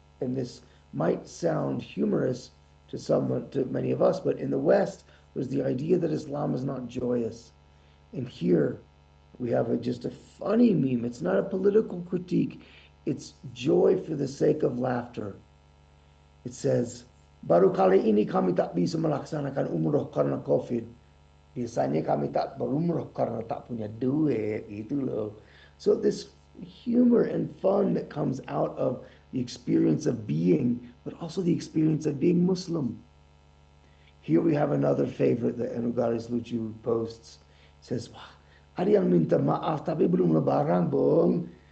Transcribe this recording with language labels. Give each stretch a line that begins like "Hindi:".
English: And this might sound humorous to many of us, but in the West, there's the idea that Islam is not joyous. And here we have just a funny meme. It's not a political critique. It's joy for the sake of laughter. It says,
Indonesian: baru kali ini kami tak bisa melaksanakan umroh karena COVID. Biasanya kami tak berumroh karena tak punya duit, gitu loh.
English: So this humor and fun that comes out of the experience of being, but also the experience of being Muslim. Here we have another favorite that Enugaris Lucu posts. It says,
Indonesian: wah, ada yang minta maaf tapi belum lebaran, bung.